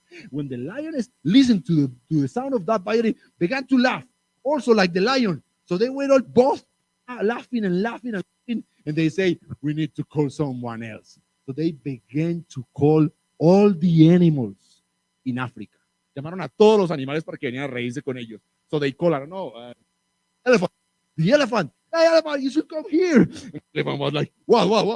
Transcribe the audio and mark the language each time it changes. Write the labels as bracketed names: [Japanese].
[English] When the lioness listened to the sound of that violin, began to laugh, also like the lion. So they were all both laughing and laughing and laughing, and they say, we need to call someone else. So they began to call all the animals in Africa. [Spanish] Llamaron a todos los animales para que venían a reírse con ellos. [English] So they called, I don't know, elephant. The elephant. Hey, elephant, you should come here. And the elephant was like, what?